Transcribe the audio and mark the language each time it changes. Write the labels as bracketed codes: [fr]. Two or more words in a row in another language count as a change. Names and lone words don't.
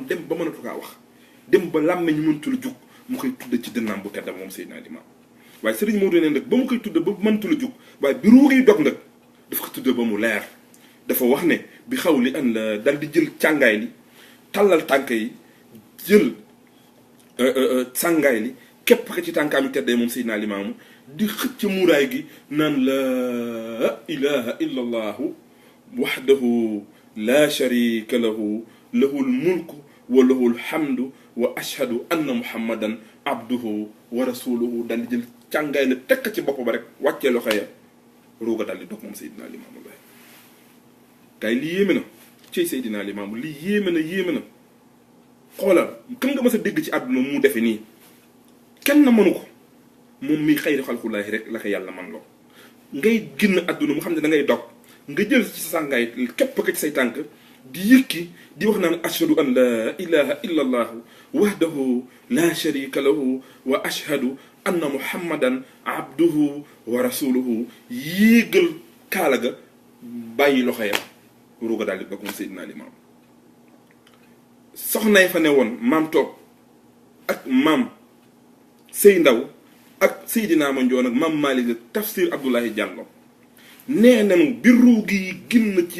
[wo] dem ba mënatu kaa wax dem ba làmmeñ ñu mëntul jug mu koy tudd ci dënnaam bu tedd moom Seydina Limaamu waaye Sëriñ Maodo ne nag ba mu koy tudd ba mëntul jug waaye bi ruugi dog nag dafa ko tudd ba mu leer dafa wax ne bi xaw li an la dal di jël càngaay li tàllal tànk yi jël sàngaay li képp ko ci tànkaam yi teddee moom Seydina Limaamu di xëcc muuraay gi naan [ar] لا إله إلا الله وحده لا شريك له له الملك وله الحمد وأشهد أن محمدا عبده ورسوله [wo] dal di jël càngaay la tekk ci bopp ba rek wàccee loxo ya ruuga dal di dog moom Seydina Limaamu Laay gars yi lii yéeme na ci Seydina Limaamu lii yéeme na xoolal kan nga mës a dégg ci àdduna mu defe nii kenn na mënu ko moom mi [ar] خير خلق الله [wo] rek la ko yàlla man loo ngay génn àdduna mu xam ne da ngay dog nga jël ci sa sàngaay képp ko ci say tànk di yëkki di wax naan [ar] أشهد أن لا إله إلا الله وحده لا شريك له وأشهد أن محمدا عبده ورسوله [wo] yéegal kaala ga bàyyi loxo ya ruuga daal di dog moom Seydina Limaam soxnay fa ne woon maam toog ak maam Sey Ndaw ak Seydina Mandione ak maam Malick ak tafsir Abdoulaye Diallo nee nañu bi ruugi yi génn ci